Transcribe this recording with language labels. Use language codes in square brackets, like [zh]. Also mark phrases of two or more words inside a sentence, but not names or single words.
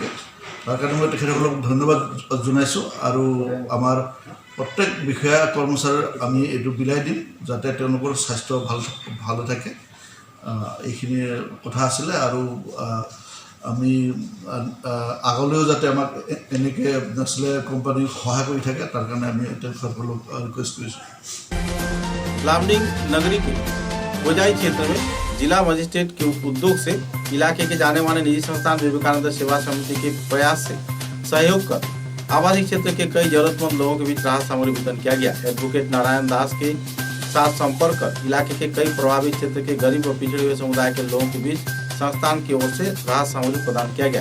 [as] তাৰ কাৰণে মই তেখেতসকলক ধন্যবাদ জনাইছোঁ আৰু আমাৰ प्रत्येक বিষয়া কৰ্মচাৰীৰ আমি এইটো বিলাই দিম যাতে তেওঁলোকৰ স্বাস্থ্য ভালো থাকে। এইখিনি কথা আছিল আৰু আমি আগলৈও যাতে আমাক এনেকৈ নেছলে কোম্পানী সহায় কৰি থাকে তাৰ কাৰণে আমি তেওঁলোকক ৰিকুৱেষ্ট কৰিছোঁ। [hi] लामडिंग नगरी के गोजाई क्षेत्र में जिला मजिस्ट्रेट के उद्योग से इलाके के जाने माने निजी संस्थान विवेकानंद सेवा समिति के प्रयास से सहयोग कर आवासीय क्षेत्र के कई जरूरतमंद लोगों के बीच राहत सामग्री वितरण किया गया। एडवोकेट नारायण दास के साथ संपर्क कर इलाके के कई प्रभावित क्षेत्र के गरीब और पिछड़े हुए समुदाय के लोगों के बीच संस्थान की ओर से राहत सामग्री प्रदान किया गया।